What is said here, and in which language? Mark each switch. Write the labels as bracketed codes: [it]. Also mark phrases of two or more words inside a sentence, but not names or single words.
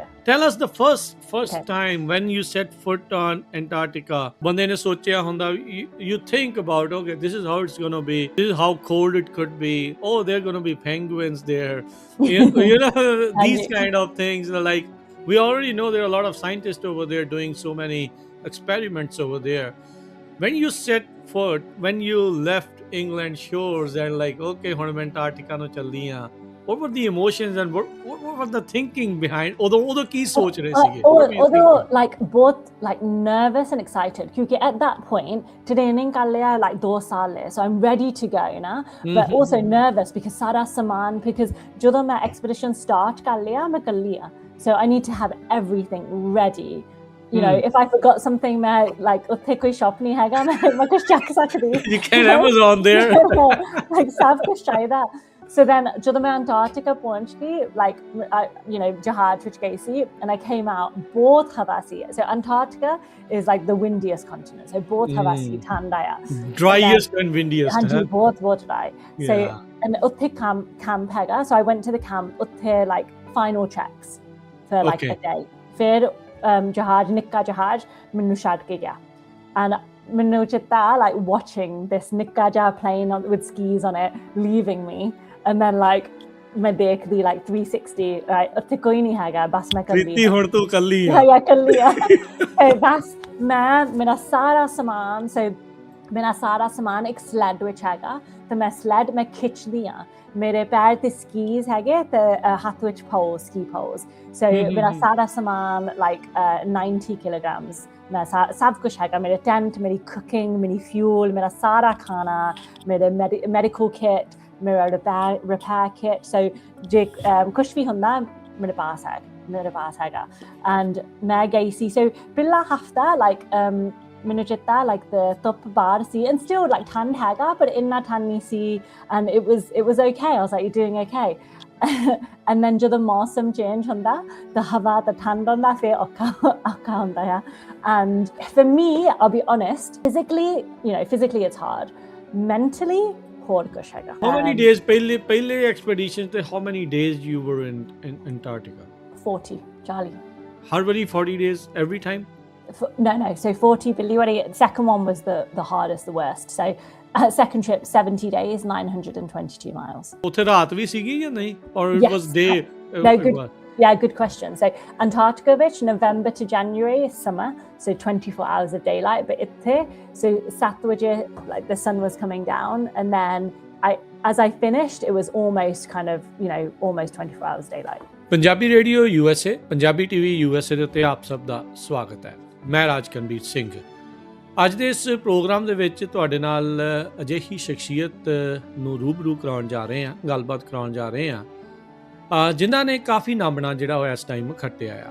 [en] tell us the first time when you set foot on Antarctica [pa] ਬੰਦੇ ਨੇ ਸੋਚਿਆ ਹੁੰਦਾ [en] you think about okay this is how it's going to be this is how cold it could be oh there are going to be penguins there you know these kind of things like we already know there are a lot of scientists over there doing so many experiments over there when you set foot when you left England shores and like okay [pa] ਹੁਣ ਮੈਂ Antarctica ਨੂੰ ਚੱਲਦੀ ਆ [en] what were the emotions and what were the thinking behind although [pa] ਕੀ ਸੋਚ ਰਹੇ ਸੀਗੇ [en] although like both like nervous and excited because at that point training [pa] ਕਰ ਲਿਆ [en] like 2 [pa] ਸਾਲ ਲੈ [en] so I'm ready to go but also nervous because [pa] ਸਾਰਾ ਸਮਾਨ [en] because [pa] ਜਦੋਂ ਮੈਂ expedition start ਕਰ ਲਿਆ ਮੈਂ ਕੱਲੀ ਆ [en] so I need to have everything ready if I forgot something ਮੈਂ like [pa] ਉੱਥੇ ਕੋਈ shop ਨਹੀਂ ਹੈਗਾ ਮੈਂ ਕੁਝ ਚੱਕ ਸਕਦੀ [en] you can't Amazon there [pa] like ਸਭ ਕੁਝ ਚਾਹੀਦਾ [en] so then [pa] ਜਦੋਂ ਮੈਂ Antarctica ਪਹੁੰਚ ਗਈ like ਜਹਾਜ਼ ਵਿੱਚ ਗਈ ਸੀ [en] and I came out [pa] ਬਹੁਤ ਹਵਾ ਸੀ [en] so Antarctica is like the windiest continent so [pa] ਬਹੁਤ ਹਵਾ ਸੀ ਠੰਡ ਆਇਆ [en] driest and windiest [pa] ਹਾਂਜੀ ਬਹੁਤ [en] dry so and [pa] ਉੱਥੇ camp ਹੈਗਾ [en] so I went to the camp ਉੱਥੇ like final checks for like a day [pa] ਫਿਰ ਜਹਾਜ਼ ਨਿੱਕਾ ਜਹਾਜ਼ ਮੈਨੂੰ ਛੱਡ ਕੇ ਗਿਆ [en] and [pa] ਮੈਨੂੰ ਚਿੱਤਾ [en] like watching this [pa] ਨਿੱਕਾ ਜਿਹਾ [en] plane with skis on it leaving me and then like [pa] ਮੈਂ ਦੇਖਦੀ [en] like 360 right [pa] ਉੱਥੇ ਕੋਈ ਨਹੀਂ ਹੈਗਾ ਬਸ ਮੈਂ ਕੱਲੀ ਪ੍ਰੀਤੀ ਹੁਣ ਤੂੰ ਕੱਲੀ ਆ ਕੱਲੀ ਆ ਬਸ ਮੇਰਾ ਸਾਰਾ ਸਮਾਨ ਇੱਕ sled ਵਿੱਚ ਹੈਗਾ ਤੇ ਮੈਂ sled ਮੈਂ ਖਿੱਚਦੀ ਆ ਮੇਰੇ ਪੈਰ ਤੇ skis ਹੈਗੇ ਤੇ ਹੱਥ ਵਿੱਚ poles [en] ski poles [pa] so ਮੇਰਾ ਸਾਰਾ ਸਮਾਨ like 90 kilograms ਮੈਂ ਸਭ ਕੁਛ ਹੈਗਾ ਮੇਰੇ ਟੈਂਟ ਮੇਰੀ cooking ਮੇਰੀ fuel ਮੇਰਾ ਸਾਰਾ ਖਾਣਾ ਮੇਰੇ [en] medical kit [pa] ਮੇਰਾ [en] repair kit [pa] so ਜੇ ਕੁਛ ਵੀ ਹੁੰਦਾ ਮੇਰੇ ਪਾਸ ਹੈਗਾ and ਮੈਂ ਗਈ ਸੀ so ਪਹਿਲਾ ਹਫਤਾ like ਮੈਨੂੰ ਚਿੱਤਾ [en] like the [pa] ਧੁੱਪ ਬਾਹਰ ਸੀ [en] and still like [pa] ਠੰਡ ਹੈਗਾ but ਇੰਨਾ ਠੰਡ ਨਹੀਂ ਸੀ [en] and it was okay I was like you're doing okay and then [pa] ਜਦੋਂ ਮੌਸਮ change ਹੁੰਦਾ the ਹਵਾ ਤੇ ਠੰਡ ਹੁੰਦਾ ਫਿਰ ਔਖਾ ਹੁੰਦਾ ਹੈ [en] and for me I'll be honest physically it's hard mentally [pa] ਹੋਰ ਕੁਛ ਹੈਗਾ। [en] How many days [pa] ਪਹਿਲੇ expedition ਤੇ [en] how many days you were in Antarctica? 40 [pa] ਹਰ ਵਾਰੀ [en] 40 days every time? No, so 40 Billiwari. Second one was the hardest, the worst. So second trip 70 days, 922 miles. ਉੱਥੇ ਰਾਤ ਵੀ ਸੀਗੀ ਜਾਂ ਨਹੀਂ? Or it Yes. was day? No, good. Yeah, good question. So Antarctica, which November to January is summer, so 24 hours of daylight. But it's so Satwaja, like the sun was coming down, and then as I finished, it was almost kind of almost 24 hours daylight. [pa] ਪੰਜਾਬੀ ਰੇਡੀਓ USA, ਪੰਜਾਬੀ ਟੀਵੀ USA ਦੇ ਉੱਤੇ ਆਪ ਸਭ ਦਾ ਸਵਾਗਤ ਹੈ। ਮੈਂ ਰਾਜਕਨਵੀਰ ਸਿੰਘ। ਅੱਜ ਦੇ ਇਸ ਪ੍ਰੋਗਰਾਮ ਦੇ ਵਿੱਚ ਤੁਹਾਡੇ ਨਾਲ ਅਜਿਹੀ ਸ਼ਖਸੀਅਤ ਨੂੰ ਰੂਬਰੂ ਕਰਾਉਣ ਜਾ ਰਹੇ ਹਾਂ, ਗੱਲਬਾਤ ਕਰਾਉਣ ਜਾ ਰਹੇ ਹਾਂ, ਜਿਨ੍ਹਾਂ ਨੇ ਕਾਫੀ ਨਾਮਣਾ ਜਿਹੜਾ ਉਹ ਇਸ ਟਾਈਮ ਖੱਟਿਆ ਆ।